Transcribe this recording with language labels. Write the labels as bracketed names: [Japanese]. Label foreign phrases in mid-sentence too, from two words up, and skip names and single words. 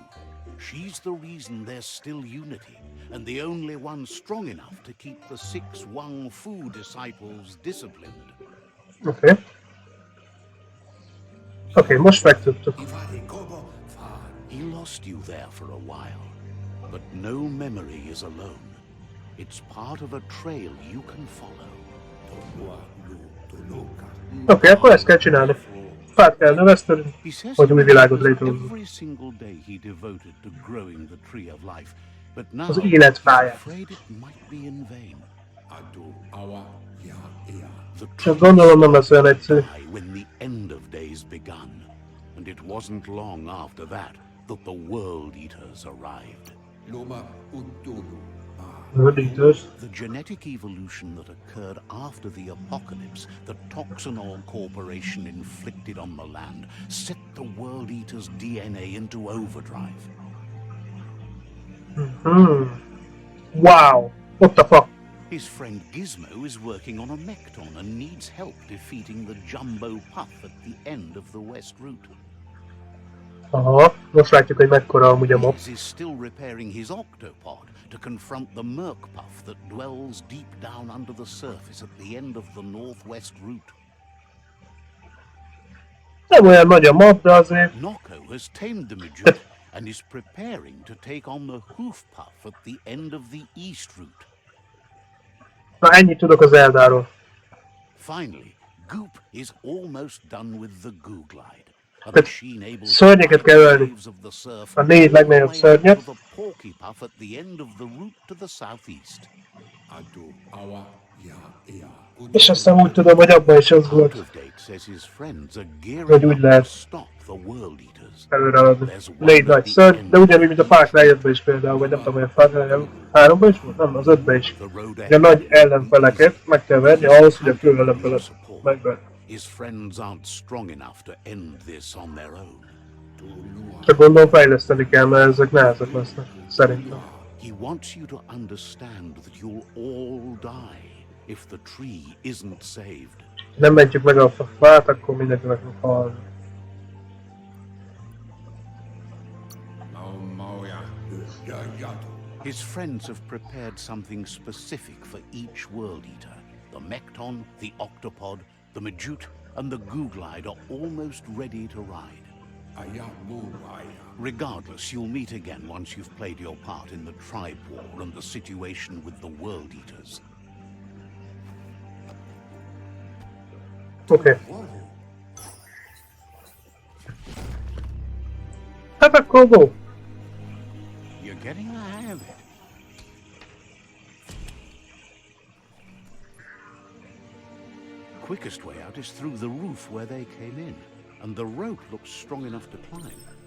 [English] She's the reason there's still unity, and the only one strong enough to keep the 6 Wang Fu disciples disciplined. [Hungarian] Okay, most megtudtuk. [English] He lost you there for a while, but no memory is alone. It's part of a trail you can follow. [Hungarian] Okay, akkor ezt kell csinálni. Fát kell növeszteni, [English] He says [Hungarian] hogy új világot [English] it was [Hungarian] létrehozzuk. [English] every single day he devoted to growing the tree of life, but now [Hungarian] Az [English] he's [Hungarian] életpálya. [English] afraid it might be in vain. The [Hungarian] Csak gondolom nem lesz olyan egyszerű. [English] die when the end of days begun, and it wasn't long after that the world eaters arrived. The genetic evolution that occurred after the apocalypse that Toxanol Corporation inflicted on the land set the world eaters' DNA into overdrive. Wow! What the fuck? His friend Gizmo is working on a Mekton and needs help defeating the Jumbo Puff at the end of the West Route. [Hungarian] Aha, most látjuk, hogy mekkora amúgy a mob. [English] Giz is still repairing his octopod to confront the Merc Puff that dwells deep down under the surface at the end of the Northwest Route. [Hungarian] Nem olyan nagy a mob, de azért... [English] Nocco has tamed the Major and is preparing to take on the Hoof Puff at the end of the East Route. [Hungarian] Na, ennyit tudok az Eldáról. [English] Finally, Goop is almost done with the Goo Glide. A [Hungarian] Tehát [English] machine able to [Hungarian] szörnyeket kell ölni. [English] waves of the surf [Hungarian] A 4 legnagyobb szörnyet. [English] to the Porky Puff at the end of the route to the southeast. [Hungarian] És aztán úgy tudom, hogy abban is az volt. [English] Out of date says his friends are [Hungarian] Vagy [English] gearing [Hungarian] úgy [English] up to [Hungarian] lehet [English] stop the World Eaters. [Hungarian] előre adni. Légy nagy szörny, de ugyanúgy, mint a Far Cry 5-ben is például, vagy nem tudom, hogy a Far Cry 3-ban is volt? Nem, az 5-ben is. [English] The road [Hungarian] Ugye nagy ellenfeleket meg kell verni ahhoz, hogy a fő ellenfelet megver. [English] His friends aren't strong enough to end this on their own. [Hungarian] Csak gondolom fejleszteni kell, mert ezek nehezek lesznek, szerintem. [English] He wants you to understand that you'll all die if the tree isn't saved. [Hungarian] Nem mentjük meg a fát, akkor mindenkinek fog halni. [English] His friends have prepared something specific for each World Eater. The Mekton, the Octopod, the Majute, and the Googlide are almost ready to ride. Regardless, you'll meet again once you've played your part in the tribe war and the situation with the World Eaters. [Hungarian] Oké. Hát akkor go! [English] You're getting the hang of it. Quickest way out is through the roof where they came in, and the rope looks strong enough to climb.